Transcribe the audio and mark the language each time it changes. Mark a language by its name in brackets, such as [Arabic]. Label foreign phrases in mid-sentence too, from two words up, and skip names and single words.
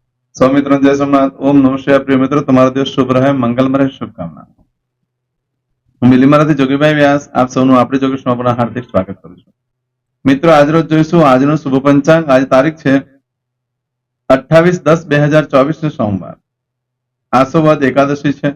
[Hindi] सौ मित्रों जय सोमनाथ। [Sanskrit] ओम नमः शिवाय। [Hindi] प्रिय मित्रों, [Gujarati] તમારો દિવસ શુભ રહે, મંગલમય રહે, શુભકામના। હું બિલીમારાથી જોગીભાઈ વ્યાસ આપ સૌનું આપણી જોગેશમાં પણ હાર્દિક સ્વાગત કરું છું। મિત્રો, આજરોજ જોઈશું આજનું શુભ પંચાંગ। આજે તારીખ છે 28/10/2024 સોમવાર, આસો વદ એકાદશી છે।